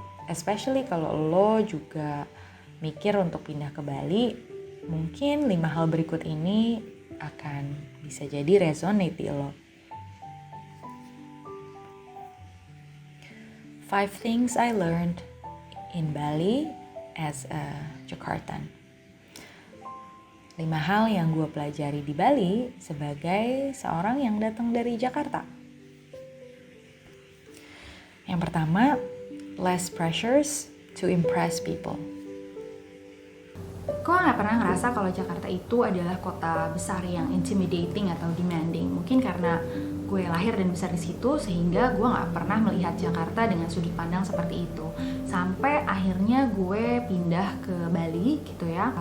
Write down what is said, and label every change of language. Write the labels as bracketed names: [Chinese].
[Indonesian] Especially kalau lo juga mikir untuk pindah ke Bali, mungkin 5 hal berikut ini akan bisa jadi resonate di lo. [English] 5 things I learned in Bali as a Jakartan. [Indonesian] 5 hal yang gue pelajari di Bali sebagai seorang yang datang dari Jakarta. Yang pertama, [English] less pressures to impress people. [Indonesian] Gue gak pernah ngerasa kalau Jakarta itu adalah kota besar yang intimidating atau demanding. Mungkin karena gue lahir dan besar di situ, sehingga gue gak pernah melihat Jakarta dengan sudut pandang seperti itu. Sampai akhirnya gue pindah ke Bali gitu ya.